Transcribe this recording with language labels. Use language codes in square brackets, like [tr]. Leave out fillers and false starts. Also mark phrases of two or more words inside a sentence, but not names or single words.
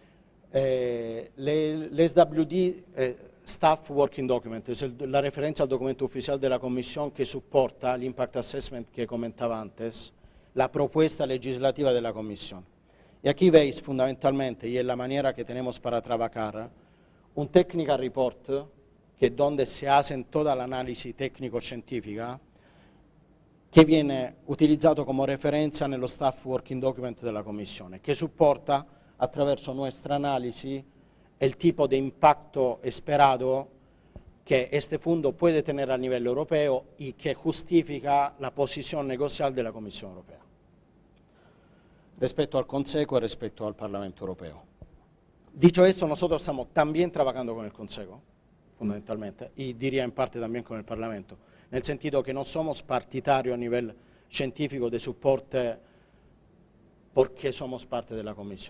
[es] El SWD, [en] Staff Working Document, [es] es la referencia al documento oficial de la Comisión que soporta el [en] Impact Assessment [es] que comentaba antes, la propuesta legislativa de la Comisión. Y aquí veis fundamentalmente, y es la manera que tenemos para trabajar, un [en] Technical Report, [es] que es donde se hace toda la análisis técnico-científica, [it] che viene utilizzato come referenza nello [en] Staff Working Document [it] della Commissione, che supporta attraverso nuestra analisi il tipo di impatto esperato che [es] este fondo puede tener [it] a livello europeo e che giustifica la posizione negoziale della Commissione Europea. [es] respecto al Consejo y respecto al Parlamento Europeo. Dicho esto, nosotros estamos también trabajando con el Consejo, fundamentalmente, y diría en parte también con el Parlamento, en el sentido que no somos partidarios a nivel científico de soporte porque somos parte de la Comisión.